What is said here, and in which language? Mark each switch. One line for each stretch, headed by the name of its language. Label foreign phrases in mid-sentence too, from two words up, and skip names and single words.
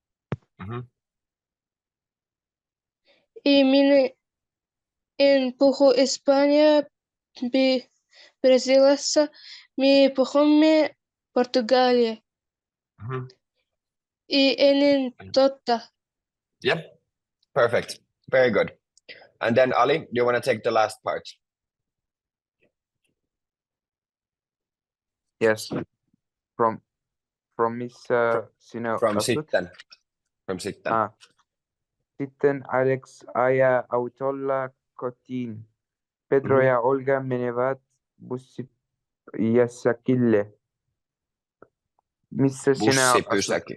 Finnish: Ei, minä en puhu Espanjaa Brasiliassa. Me puhumme Portugalia. Ei ennen totta.
English: Yep. Perfect. Very good. And then Ali, do you want to take the last part? Yes.
Finnish: From missä sinä From asut? sitten. From sitten. Sitten Alex ajaa autolla kotiin. Pedro ja Olga menevät bussipysäkille. Missä sinä asut?